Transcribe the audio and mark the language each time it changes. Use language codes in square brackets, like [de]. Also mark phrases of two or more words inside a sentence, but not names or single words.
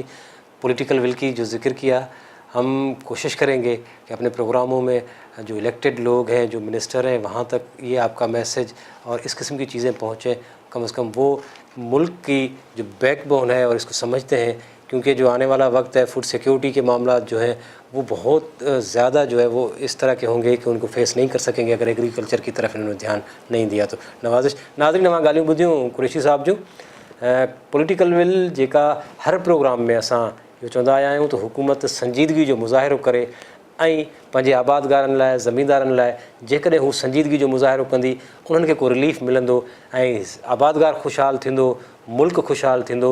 [en] political will [ur] کی جو ذکر کیا, ہم کوشش کریں گے کہ اپنے پروگراموں میں جو الیکٹڈ لوگ ہیں, جو منسٹر ہیں, وہاں تک یہ آپ کا میسج اور اس قسم کی چیزیں پہنچیں. کم از کم وہ ملک کی جو [en] back bone [ur] ہے اور اس کو سمجھتے ہیں, کیونکہ جو آنے والا وقت ہے [en] food security [ur] کے معاملات جو ہیں وہ بہت زیادہ جو ہے وہ اس طرح کے ہوں گے کہ ان کو فیس نہیں کر سکیں گے اگر ایگریکلچر کی طرف انہوں نے دھیان نہیں دیا تو. نوازش ناظرین, [sd] मां ॻाल्हियूं ॿुधियूं कुरैशी साहब जूं. [en] political will [sd] जेका हर प्रोग्राम में असां इहो चवंदा आया आहियूं त हुकूमत संजीदगी जो मुज़ाहिरो करे ऐं पंहिंजे आबादगारनि लाइ, ज़मींदारनि लाइ जेकॾहिं हू संजीदगी जो मुज़ाहिरो कंदी, उन्हनि खे को रिलीफ मिलंदो ऐं आबादगार ख़ुशहाल थींदो, मुल्क ख़ुशहाल थींदो.